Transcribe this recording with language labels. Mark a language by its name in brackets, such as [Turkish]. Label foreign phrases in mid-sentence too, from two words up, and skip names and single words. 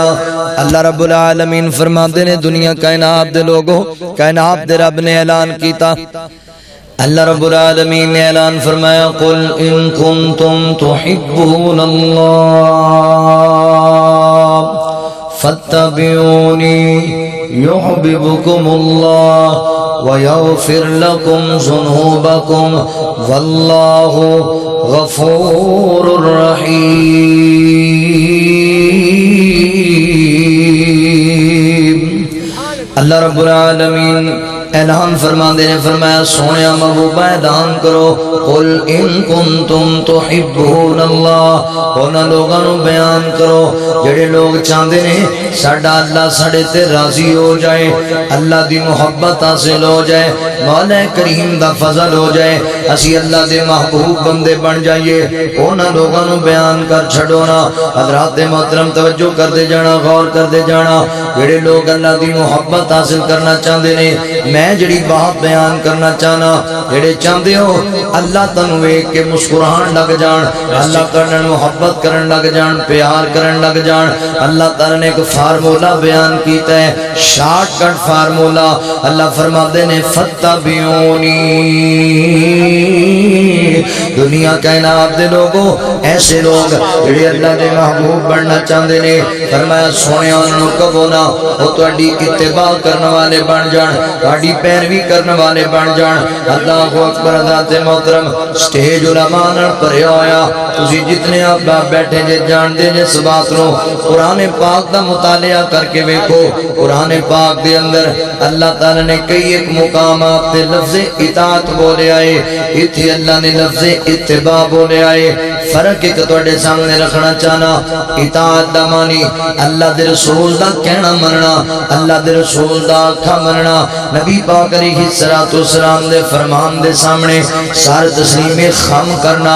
[Punjabi] اللہ رب العالمین فرماتے نے دنیا کائنات دے لوگوں, کائنات دے رب نے اعلان کیتا. اللہ رب العالمین نے اعلان فرمایا [Arabic] قل ان کنتم تحبون اللہ فاتبعونی یحببکم اللہ وَيَغْفِرْ لَكُمْ ذُنُوبَكُمْ وَاللَّهُ غَفُورٌ رَحِيمٌ. [Punjabi] اللہ رب العالمین اعلان فرما دے نے فرمایا سونیا محبوبہ اعلان کرو [Arabic] قل ان کنتم تحبون اللہ, [Punjabi] انہاں لوگاں نوں بیان کرو جڑے لوگ چاہندے نے ساڈا اللہ ساڈے تے راضی ہو جائے, اللہ دی محبت حاصل ہو جائے, مولا کریم دا فضل ہو جائے, اسی اللہ دے محبوب بندے بن جائیے. انہاں لوگاں نوں بیان کر چھڈو نا. حضرات محترم توجہ کر دے جانا, غور کر دے جانا, جڑے لوگ اللہ دی محبت حاصل کرنا چاہندے نے میں جڑی بات بیان کرنا چاہنا, جڑے چاہتے ہو اللہ تانوں ویکھ کے مسکران لگ جان, اللہ تعالیٰ محبت کرن لگ جان, پیار کرن لگ جان. اللہ تعالیٰ نے ایک فارمولہ بیان کیتا ہے, شارٹ کٹ فارمولہ. اللہ فرماتے نے فتبعونی, دنیا کائنات دے لوگوں ایسے لوگ جڑے اللہ دے محبوب بننا چاہتے نے فرمایا سونے انہوں کہو نا وہ تہاڈی اتباع کرنے والے بن جان, تہاڈی پیروی کرنے والے بن جان. [Arabic] اللہ اکبر. [Punjabi] حضرات محترم سٹیج علماء نال بھریا ہویا, تسی جتنے آپ بیٹھے جے جانتے جے اس بات نو قرآن پاک دا مطالعہ کر کے ویکھو. قرآن پاک دے اندر اللہ تعالی نے کئی ایک مقامات تے لفظ اطاعت بولے آئے, ایتھے اللہ نے لفظ اتباع بولے آئے. فرق ایک تواڈے سامنے رکھنا چاہنا, اطاعت دا معنی اللہ دے رسول دا کہنا مننا, اللہ دے رسول دا آکھا مننا, نبی پاک [Arabic] علیہ السلام [Punjabi] دے فرمان دے سامنے سار تسلیم خم کرنا.